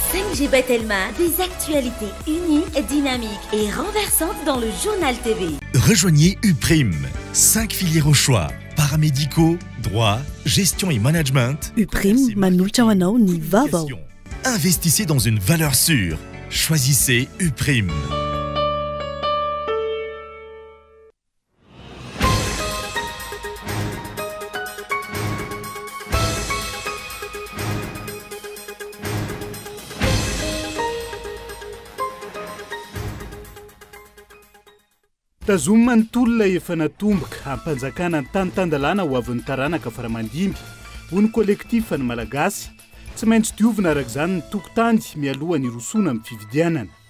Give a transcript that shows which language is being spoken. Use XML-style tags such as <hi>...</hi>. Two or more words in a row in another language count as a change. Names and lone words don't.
<fr>Ange Telma, des actualités uniques, dynamiques et renversantes dans le journal TV. Rejoignez UPRIM, 5 filières au choix, paramédicaux, droit, gestion et management.</fr> <mg>UPRIM, manolotra ho anao ny vaovao.</mg> <fr>Investissez dans une valeur sûre. Choisissez UPRIM.</fr> <mg>Tazomina ny tolona efa natomboka hampanjakana ny tany-tandalàna ho avin'ny taranaka faramandimby ho ny kolektifa ny malagasy tsy maintsy diovina araka izany ny tokotany mialoha ny rosoana amin'ny fividianana.</mg>